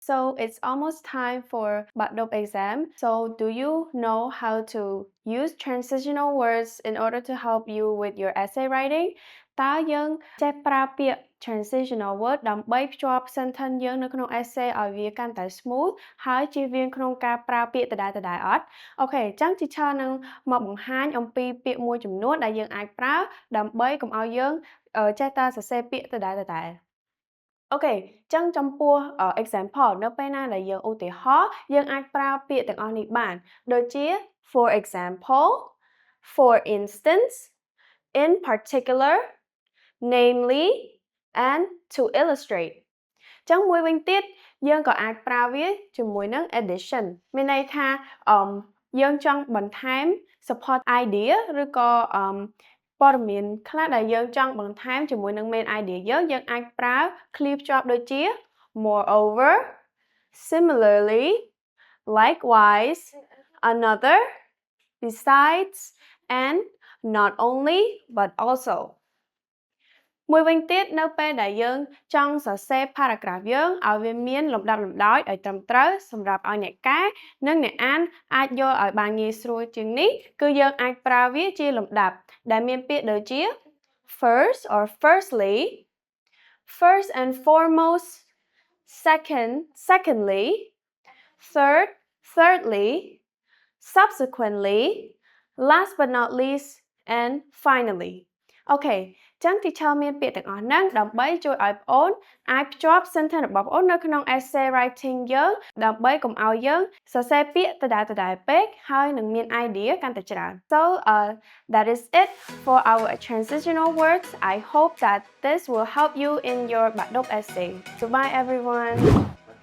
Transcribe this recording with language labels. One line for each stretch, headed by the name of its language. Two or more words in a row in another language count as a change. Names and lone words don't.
English: So it's almost time for Badop exam. So do you know how to use transitional words in order to help you with your essay writing?
Khmer: តើយើងចេះប្រើពាក្យ
English: transitional word
Khmer: ដើម្បីភ្ជាប់ sentence យើងនៅក្នុង essay ឲ្យវាកាន់តែ smooth ហើយជៀសវាងក្នុងការប្រើពាក្យដដែលៗអត់? អូខេ អញ្ចឹង teacher នឹងមកបង្ហាញអំពីពាក្យមួយចំនួនដែលយើងអាចប្រើដើម្បីកុំឲ្យយើងចេះតែសរសេរពាក្យដដែលៗ អូខេ ចឹងចំពោះ example នៅពេលណាដែលយើងឧទាហរណ៍យើងអាចប្រើពាក្យទាំងអស់នេះបានដូចជា
English: for example, for instance, in particular, namely, and to illustrate
Khmer: ចឹងមួយវិញទៀតយើងក៏អាចប្រើវាជាមួយនឹង addition មានន័យថាយើងចង់បន្ថែម
English: support idea
Khmer: ឬក៏ព័ត៌មានខ្លះដែលយើងចង់បន្ថែមជាមួយនឹង
English: main idea
Khmer: យើងអាចប្រើ clear ភ្ជាប់ដូចជា
English: moreover, similarly, likewise, another, besides, and not only but also
Khmer: មួយវិញទៀតនៅពេលដែលយើងចង់សរសេរ paragraph យើងឲ្យវាមានលំដាប់លំ ដោយឲ្យត្រឹមត្រូវសម្រាប់ឲ្យអ្នកកែនិងអ្នកអានអាចយល់ឲ្យបានងាយស្រួលជាងនេះគឺយើងអាចប្រើវាជា លំដាប់ដែលមានពាក្យដូចជា
English: first or firstly, first and foremost, secondly, third, thirdly, subsequently, last but not least, and finally
Khmer: អូខេ ចឹង teacher មានពាក្យទាំងអស់ហ្នឹងដើម្បីជួយឲ្យបងអូនអាចភ្ជាប់ sentence របស់បងអូននៅក្នុង
English: essay writing
Khmer: យើងដើម្បីកុំឲ្យយើងសរសេរពាក្យដដែលៗពេកហើយនឹងមាន idea កាន់តែច្រើន
English: So that is it for our transitional words. I hope that this will help you in your Badop essay. Goodbye everyone.